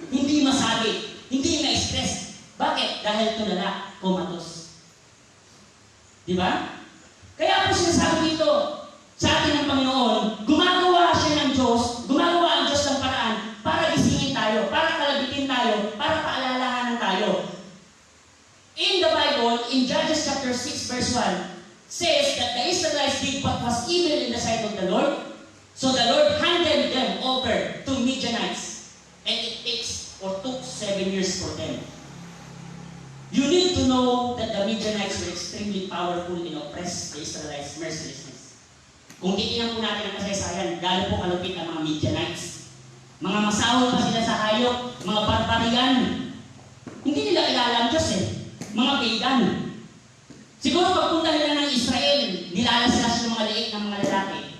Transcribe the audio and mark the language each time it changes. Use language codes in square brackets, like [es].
[tl] Hindi masabi, hindi ma-stress. Bakit? Dahil tulala, comatose. Di ba? Kaya po sinasabi dito sa atin ng Panginoon, gumagawa siya ng Diyos, gumagawa ang Diyos ng paraan para gisingin tayo, para kalabitin tayo, para paalalahanan tayo. [en] In the Bible, in Judges chapter 6 verse 1, says that the Israelites did what was evil in the sight of the Lord. So the Lord handed them over to Midianites. And it took 7 years for them. You need to know that the Midianites were extremely powerful and oppressed the Israelites' mercilessness. [tl] Kung titingnan po natin ang kasaysayan, gaano po kalupit ang mga Midianites. Mga masawa pa sila sa hayop, mga barbarian. Hindi nila kilala ang Diyos eh. Mga pagan. Siguro pagpunta nila ng Israel, nilalaslas yung mga liit ng mga lalaki.